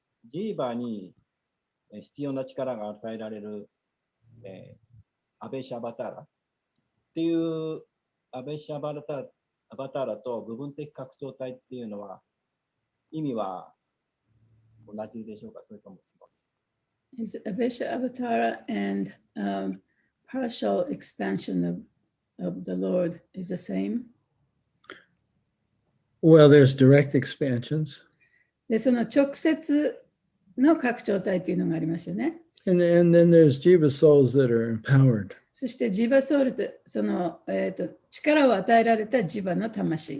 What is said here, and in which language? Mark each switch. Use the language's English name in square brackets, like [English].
[Japanese] ジーバーに必要な力が与えられる、アベシャバターラっていうアベシャバターラと部分的拡張体っていうのは意味は同じでしょうか、それとも。 [English] Is Abesha Avatara and partial expansion of the Lord is the same? Well, there's direct expansions. [Japanese] で、その直接の拡張体っていうのがありますよね。 [English] And then there's Jiva souls that are empowered. [Japanese] そしてジバソウルとその、力を与えられたジバの魂。